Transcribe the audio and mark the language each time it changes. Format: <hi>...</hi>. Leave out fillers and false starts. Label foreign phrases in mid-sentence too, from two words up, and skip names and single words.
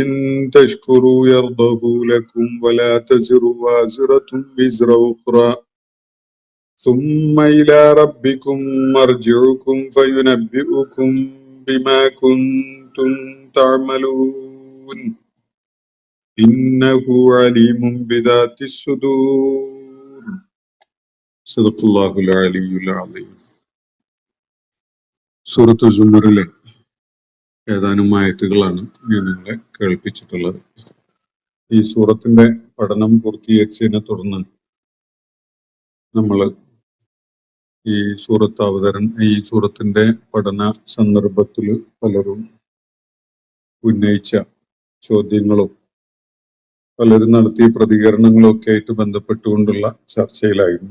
<ar>تشكروا يرضه لكم ولا تزر وازرة وزر أخرى ثم إلى ربكم مرجعكم فينبئكم بما كنتم تعملون إنه عليم بذات الصدور صدق الله العلي العظيم.</ar> <ml>സൂറത്ത് സുമറിലെ ഏതാനും ആയത്തുകളാണ് ഞാൻ നിങ്ങളെ കേൾപ്പിച്ചിട്ടുള്ളത്. ഈ സൂറത്തിന്റെ പഠനം പൂർത്തീകരിച്ചതിനെ തുടർന്ന് നമ്മൾ ഈ സൂറത്തിന്റെ പഠന സന്ദർഭത്തിൽ പലരും ഉന്നയിച്ച ചോദ്യങ്ങളും പലരും നടത്തിയ പ്രതികരണങ്ങളും ഒക്കെ ആയിട്ട് ബന്ധപ്പെട്ടുകൊണ്ടുള്ള ചർച്ചയിലായിരുന്നു.</ml>